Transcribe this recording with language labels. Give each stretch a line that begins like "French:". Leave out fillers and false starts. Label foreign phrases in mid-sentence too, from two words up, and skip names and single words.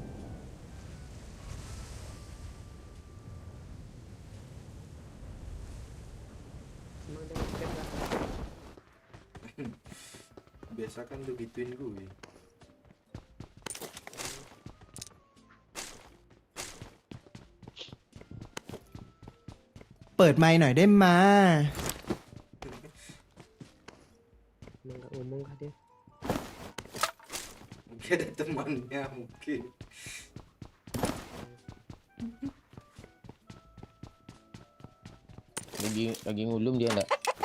Indonesian: Emang dia ngechat lah. Biasa kan lu gituin gue.
Thai: เปิดไมค์หน่อยได้มา
Indonesian: Emang nggak ngomong kah dia? Mungkin ada temannya mungkin. Lagi ngulum dia enggak?